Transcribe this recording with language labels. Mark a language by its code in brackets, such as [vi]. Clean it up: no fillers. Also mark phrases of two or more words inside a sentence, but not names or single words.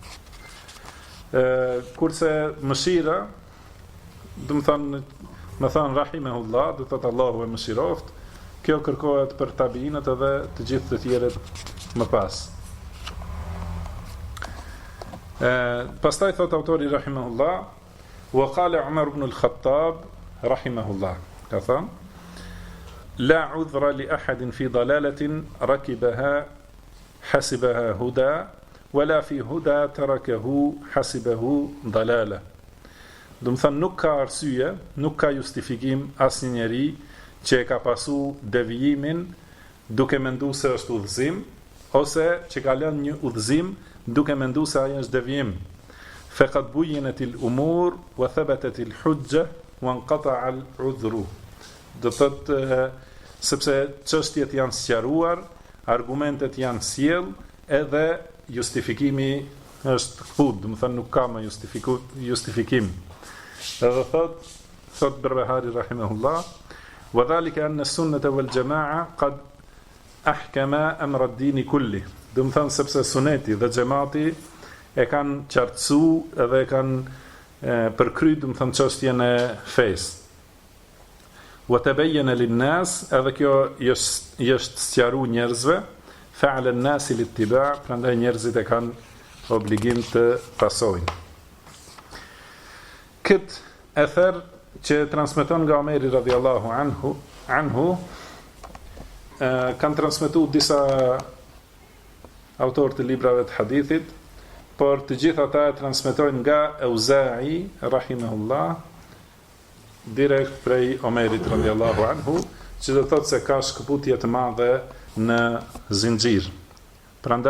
[sq] Kurse mëshira, do të thonë rahimahullah, do të thotë Allahu e mëshiroft, kjo kërkohet për tabiinët edhe të gjithë të tjerët më pas. Pastaj thot autori rahimahullah, [ar] وقال عمر بن الخطاب رحمه الله, [sq] ka thënë: [ar] لا عذر لأحد في ضلالة ركبها حسبها هدى، ولا في هدى تركه حسبه ضلالة. [sq] Do të thënë nuk ka arsye, nuk ka justifikim asnjë njeri që e ka pasu devijimin duke menduar se është udhëzim, ose që ka lënë një udhëzim duke menduar se ai është devijim. [ar] فقد بينت الأمور وثبتت الحجة وانقطع العذر. [sq] Do thotë sepse çështjet janë sqaruar, argumentet janë sjell, edhe justifikimi është kput, do të thënë nuk ka më justifikim. Edhe thot Berbehari rahimahullah, [ar] وذلك أن السنة والجماعة قد أحكما أمر الدين كله. [sq] Do të thënë sepse suneti dhe xhamati e kanë qartësuar edhe e kanë përkryt, do të thënë çështjen e fesë. [ar] وتبين للناس, [sq] edhe kjo është sqaruar njerëzve, [ar] فعلى الناس الاتباع', [sq] prandaj njerëzit e kanë obligim të pasojnë. Këtë ether që transmeton nga Omeri [ar] رضي الله عنه, [sq] kanë transmetuar disa autorë të librave të hadithit, por të gjitha ata e transmetojnë nga Auza'i rahimahullah, direkt prej Omerit [ar] رضي الله عنه, [sq] që do thotë se ka shkëputje të madhe në zinxhir.